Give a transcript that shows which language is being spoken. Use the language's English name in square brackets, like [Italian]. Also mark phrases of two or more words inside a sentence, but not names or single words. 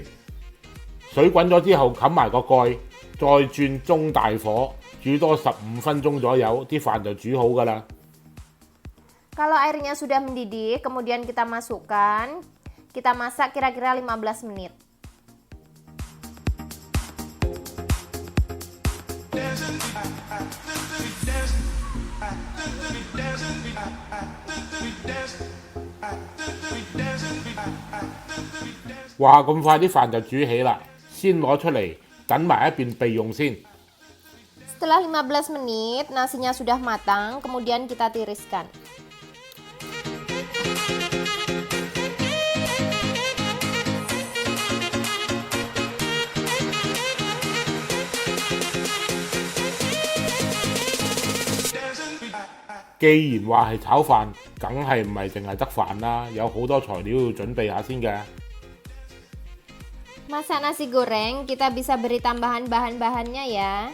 [Cantonese] 水滾咗之後冚埋個蓋，再轉中大火煮多15分鐘左右，啲飯就煮好㗎啦。 [Indonesian] Kalau airnya sudah mendidih, kemudian kita masukkan, kita masak kira-kira 15 menit. Wah， [Cantonese] 咁快啲飯就煮起啦，先攞出嚟等埋一邊備用先。 [Indonesian] Setelah 15 menit, nasinya sudah matang, kemudian kita tiriskan. [Cantonese] 既然話係炒飯，梗係唔係淨係得飯啦，有好多材料要準備下先嘅。 [Indonesian] Masak nasi goreng, kita bisa beri tambahan bahan-bahannya ya.